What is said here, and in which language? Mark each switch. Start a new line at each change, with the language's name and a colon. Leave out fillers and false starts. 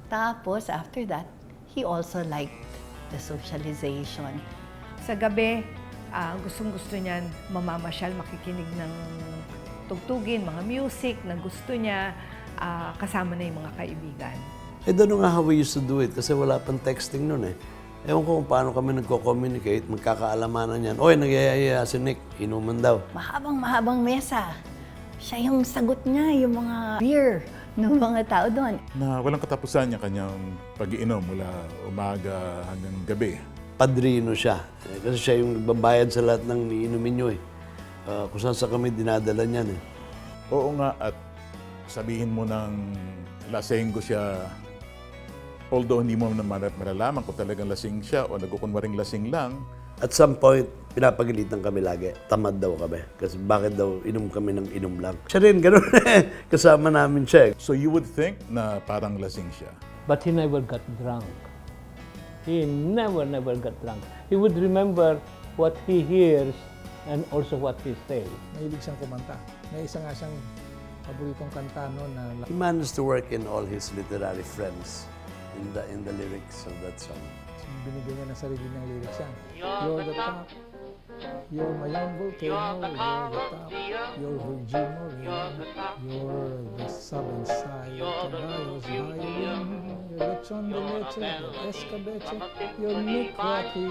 English: Tapos, after that, he also liked the socialization.
Filipino: Sa gabi, gustong-gusto niyan mamamasyal, makikinig ng tugtugin, mga music na gusto niya, kasama na yung mga kaibigan.
English: I don't know
Filipino: nga
English: how we used to do it
Filipino: kasi wala pang texting nun eh. Ewan ko kung paano kami nagko-communicate, magkakaalamanan yan. Oy, nagyayaya si Nick, inuman daw. Mahabang mesa. Siya yung sagot niya, yung mga beer ng mga tao doon. Na walang katapusan yung kanyang pag-iinom mula umaga hanggang gabi. Padrino siya. Kasi siya yung nagbabayad sa lahat ng iinumin nyo eh. Kung saan sa kami dinadala niyan eh. Oo nga, at sabihin mo ng lasenggo siya, although hindi mo naman malalaman kung talagang lasing siya o nagkukunwaring lasing lang.
English: At some point,
Filipino: pinapagalitan kami lagi. Tamad daw kami. Kasi bakit daw inom kami ng inom lang. Siya rin, ganun kasama namin siya.
English: So you would think
Filipino: na parang lasing siya.
English: But he never got drunk. He never got drunk. He would remember what he hears and also what he says.
Filipino: Mahilig siyang kumanta. May isa nga siyang paboritong kanta no, na
English: He managed to work in all his literary friends in the lyrics of that song.
Filipino: binigyan niya ng sarili niyang lyrics yan.
English: You're the top, you're my young volcano, you're the top, you're Virgin Moreno, you're the southern side, caballos, violin, you're lechon de leche, you're escabeche, you're Nick Joaquin.